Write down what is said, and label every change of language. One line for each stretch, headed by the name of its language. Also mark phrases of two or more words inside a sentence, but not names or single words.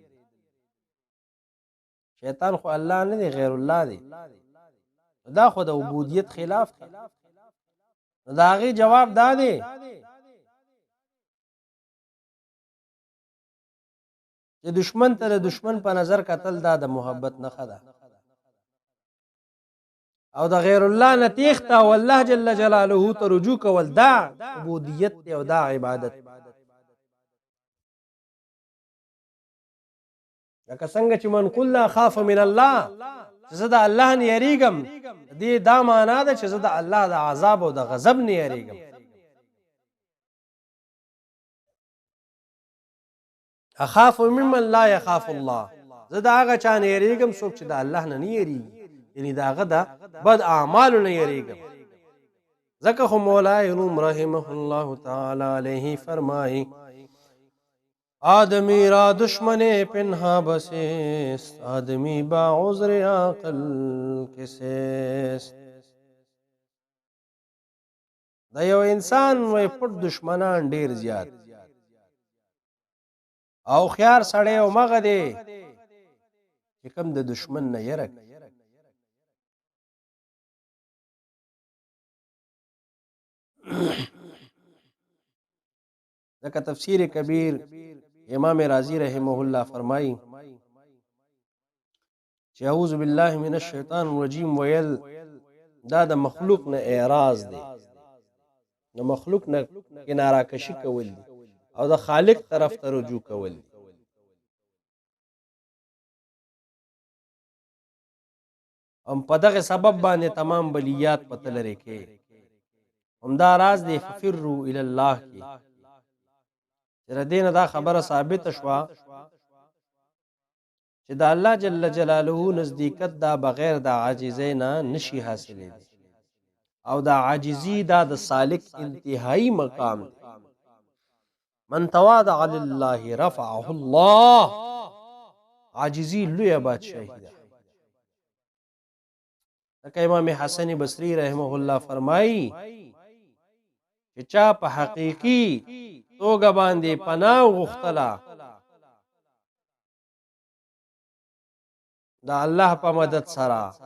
Pashto: شیطان خو الله نه دی غیر الله دی دا خو د عبودیت خلاف دی دا هغې جواب دا دی چې دشمن ته د دشمن په نظر کتل دا د محبت نښه ده او د غیر الله نه تیښته او الله
Arabic: جل جلاله
Pashto: ته رجوع کول دا عبودیت دی او دا عبادت لکه څنګه چې
Arabic: من قل لا خاف من الله
Pashto: چې زه د الله نه یریږم دې دا معنا ده چې زه د الله د عذاب او د غضب نه یریږم
Arabic: اخاف ممن لا يخاف الله
Pashto: زه د هغه چا نه یریږم څوک چې د الله نه یریږي یعنی د هغه د بد اعمالو نه یریږم ځکه خو مولای روم
Arabic: رحمه الله تعالی علیه
Pashto: فرمایي
Persian: آدمی را دشمن پنہا بسیست آدمی با عذر عقل کسیست
Pashto: دا یو انسان وی پټ دشمنان ډیر زیات او خيار سړی او مغه دی چې کوم د دشمن نه یره ځکه تفسیر کبیر امام رازی
Arabic: رحمه الله
Pashto: فرمایي چې
Arabic: اعوذ بالله من الشیطان الرجیم
Pashto: ویل دا د مخلوق نه اعراض دی د مخلوق نه کناره کشي کول دي او د خالق طرف ته رجوع کول دي په دغه سبب باندې تمام بلیات پته لري کې همدا راز دی
Arabic: ففروا الی الله
Pashto: کې تر دینه دا خبره ثابت شوه چې د الله
Arabic: جل جلاله
Pashto: نزدېکت دا بغیر د عاجزۍ نه نشي حاصلېدی او دا عاجزي دا د سالک انتهایی مقام دی
Arabic: من تواضع لله رفعه الله
Pashto: عاجزي لویه بادشاهي ده لکه امام حسن بصری
Arabic: رحمه الله
Pashto: فرمایي چې چا په حقیقي توګه باندې پناه غوښتله د الله په مدد سره